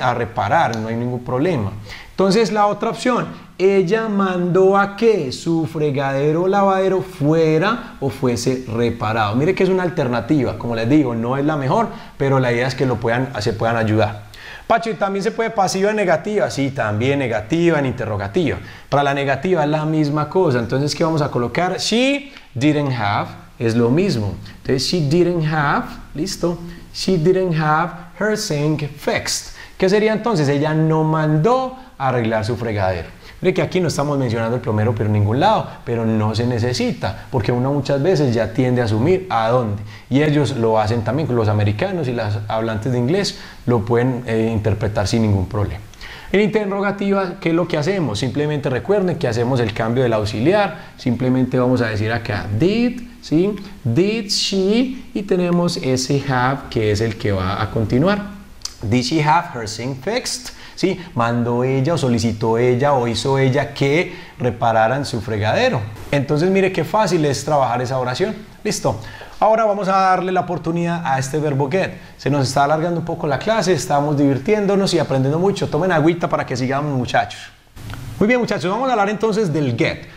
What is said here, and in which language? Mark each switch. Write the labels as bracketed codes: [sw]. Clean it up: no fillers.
[es] A reparar, no hay ningún problema. Entonces la otra opción, ella mandó a que su fregadero o lavadero fuera o fuese reparado. Mire que es una alternativa, como les digo, no es la mejor, pero la idea es que se puedan ayudar. Pacho, ¿y también se puede pasiva en negativa? Sí, también negativa en interrogativa. Para la negativa es la misma cosa, entonces ¿qué vamos a colocar? [en] She didn't have, [es] es lo mismo. [en] Entonces she didn't have, listo, she didn't have her sink fixed. ¿Qué sería entonces? [es] Ella no mandó a arreglar su fregadero. Mire que aquí no estamos mencionando el plomero por ningún lado, pero no se necesita, porque uno muchas veces ya tiende a asumir a dónde. Y ellos lo hacen también, los americanos y los hablantes de inglés lo pueden interpretar sin ningún problema. En interrogativa, ¿qué es lo que hacemos? Simplemente recuerden que hacemos el cambio del auxiliar, simplemente vamos a decir acá did, ¿sí? [en] Did she, [es] y tenemos ese have que es el que va a continuar. [en] Did she have her sink fixed? [es] ¿Sí? Mandó ella o solicitó ella o hizo ella que repararan su fregadero. Entonces mire qué fácil es trabajar esa oración. Listo. Ahora vamos a darle la oportunidad a este verbo get. Se nos está alargando un poco la clase, estamos divirtiéndonos y aprendiendo mucho. Tomen agüita para que sigamos, muchachos. Muy bien, muchachos, vamos a hablar entonces del get.